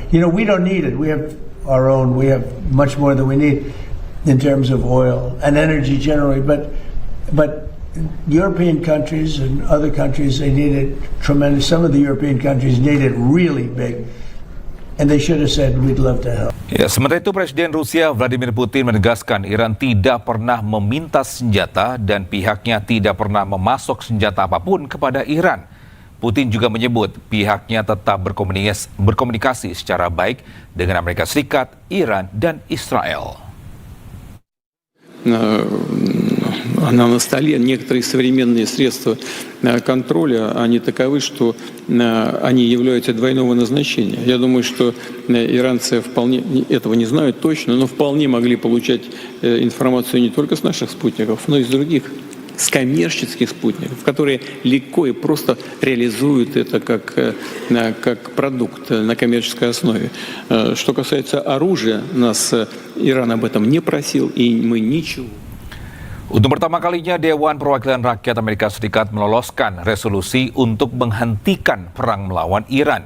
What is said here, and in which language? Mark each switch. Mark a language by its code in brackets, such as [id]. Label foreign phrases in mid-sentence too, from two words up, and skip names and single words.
[en] We don't need it. We have our own. We have much more than we need in terms of oil and energy generally. But European countries and other countries, they need it tremendous. Some of the European countries need it really big. And they should have said, we'd love to help. [id] Ya, sementara itu Presiden Rusia Vladimir Putin menegaskan Iran tidak pernah meminta senjata dan pihaknya tidak pernah memasok senjata apapun kepada Iran. Putin juga menyebut pihaknya tetap berkomunikasi secara baik dengan Amerika Serikat, Iran, dan Israel. [ru] На столе некоторые современные средства контроля, они таковы, что они являются двойного назначения. Я думаю, что иранцы вполне этого не знают точно, но вполне могли получать информацию не только с наших спутников, но и с других, с коммерческих спутников, которые легко и просто реализуют это как продукт на коммерческой основе. Что касается оружия, нас Иран об этом не просил, и мы ничего. [id] Untuk pertama kalinya, Dewan Perwakilan Rakyat Amerika Serikat meloloskan resolusi untuk menghentikan perang melawan Iran.